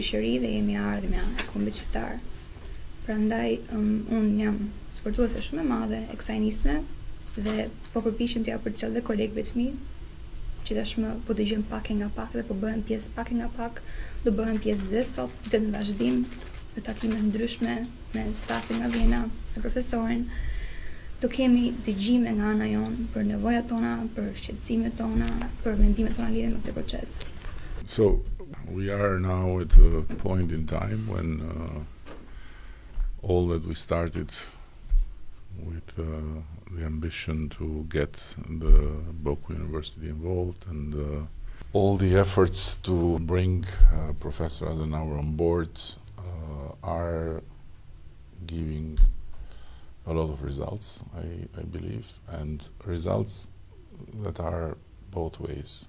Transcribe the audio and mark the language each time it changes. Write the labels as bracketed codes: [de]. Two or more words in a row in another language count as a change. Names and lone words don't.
[sq] shoqëri dhe jemi ardhmja e kombit shqiptar. Prandaj unë jam sportuese shumë e madhe e kësaj nisme dhe po përpiqem t'ja përcjell dhe kolegëve të mi, që tashmë po dëgjojmë pak e nga pak dhe po bëhen pjesë pak e nga pak, do bëhen pjesë dhe sot dhe në vazhdim në takime ndryshme me stafin nga Vjena, me profesorin. Do kemi dëgjime nga ana jonë për nevojat tona, për shqetësimet tona, për mendimet tona lidhur me këtë proces. [en] So we are now at a point in time when all that we started with the ambition to get the BOKU University involved and all the efforts to bring Professor Adenauer on board are giving a lot of results, I believe, and results that are both ways.